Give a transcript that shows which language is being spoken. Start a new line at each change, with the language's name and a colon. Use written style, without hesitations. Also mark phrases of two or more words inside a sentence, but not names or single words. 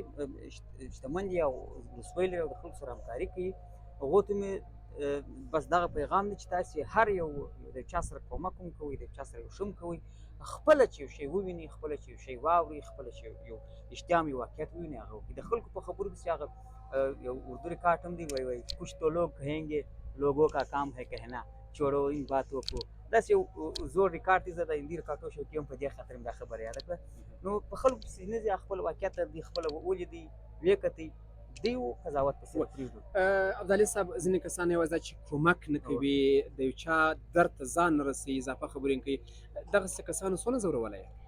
Pashto: چې شتمن دي او رسوی لري او د خلکو سره همکاري کوي هغو ته مې بس دغه پیغام دی چې تاسې هر یو د چا سره کومک هم کوئ د چا سره یو ښه هم کوئ خپله چې یو شی وویني خپله چې یو شی واوري خپله چې یو اشتیا هم یو واقعیت وویني هغه وکړي د خلکو په خبرو پسې هغه یو اردو ریکارډ هم دی وایي
Urdu: کچھ تو لوگ کہیں گے لوگوں کا کام ہے کہنا چھوڑو ان باتوں کو
Pashto: داسې یو زوړ ریکارډ دی زه د هندي ریکارډو شوقي یم په دې خاطر مې دا خبره یاده کړه نو په خلکو پسې نه ځي خپل واقعیت دی خپله ولیدي ویې کتئ دی و قضاوت پسې پرېږدو ابدالي صاحب ځینې کسان یوازې دا چې کومک نه کوي د یو چا درد ته ځان نه رسوي اضافه خبرې نه کوي دغسې کسانو څونه ځورولی